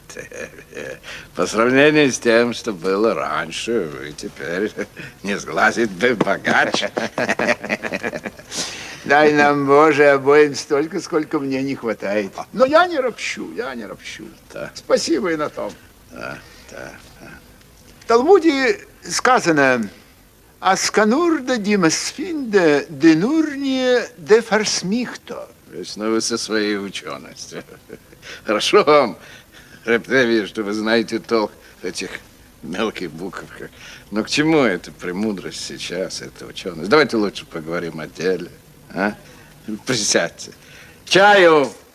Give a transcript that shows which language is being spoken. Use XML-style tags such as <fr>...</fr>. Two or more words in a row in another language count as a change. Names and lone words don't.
<ru>По сравнению с тем, что было раньше, вы теперь не сглазить бы богаче. Дай нам, Боже, обоим столько, сколько мне не хватает. Но я не ропщу, я не ропщу. Да. Спасибо и на том. Да. В Талмуде сказано, «Асканурда димасфинда денурния де фарсмихто». Вечно вы со своей ученостью. Хорошо вам, Рэп Теви, что вы знаете толк в этих мелких буковках. Но к чему эта премудрость сейчас, эта ученость? Давайте лучше поговорим о деле. А? Присядьте. Чаю!</ru>